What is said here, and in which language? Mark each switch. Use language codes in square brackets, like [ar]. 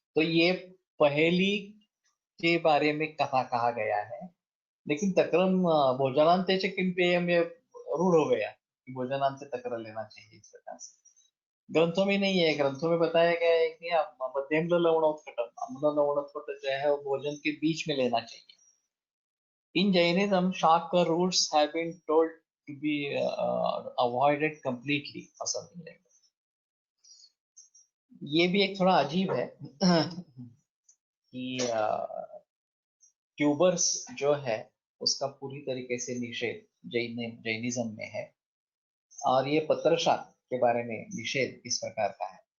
[hi] तो ये पहली के बारे में कथा कहा गया है, लेकिन [sa] तक्रम भोजनांते च किम पेयम [hi] ये रूढ़ हो गया कि भोजनांत तक्र लेना चाहिए इस प्रकार से। ग्रंथों में नहीं है, ग्रंथों में बताया गया है कि मध्यम लवणोत्कटम, अम्ल लवणोत्कट जो है वो भोजन के बीच में लेना चाहिए। [en] In Jainism, Shaka roots have been told to be avoided completely or something like that. [hi] ये भी एक थोड़ा अजीब है कि ट्यूबर्स जो है उसका पूरी तरीके से निषेध जैनिज्म में है, और ये पत्रशा के बारे में निषेध इस प्रकार का है।